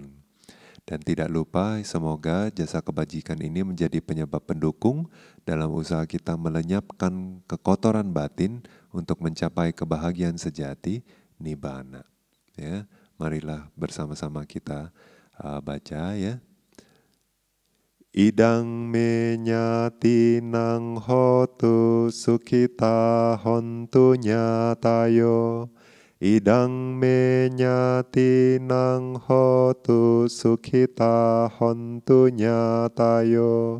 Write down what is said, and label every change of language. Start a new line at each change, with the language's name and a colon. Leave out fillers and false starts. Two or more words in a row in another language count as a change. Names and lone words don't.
Indonesian: Dan tidak lupa, semoga jasa kebajikan ini menjadi penyebab pendukung dalam usaha kita melenyapkan kekotoran batin untuk mencapai kebahagiaan sejati, nibbana. Ya, marilah bersama-sama kita baca ya.
Pali: Idang me nyatinang hotu sukita hontu nyatayo. Idang me nyatinang hotu sukita hontu nyatayo.